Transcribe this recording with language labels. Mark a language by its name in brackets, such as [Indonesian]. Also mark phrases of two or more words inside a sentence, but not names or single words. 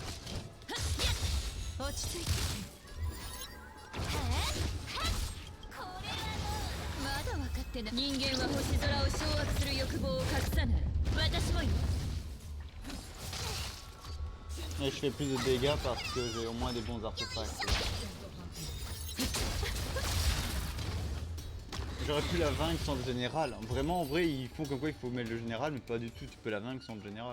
[Japanese] 落ち着いて。まだ分かってない。人間は星空を掌握する欲望を隠さない。私もよ。 [French] Et je fais plus de dégâts parce que j'ai au moins des bons artefacts. J'aurais pu la vaincre sans le général. Vraiment, en vrai, ils font comme quoi il faut mettre le général, mais pas du tout. Tu peux la vaincre sans le général.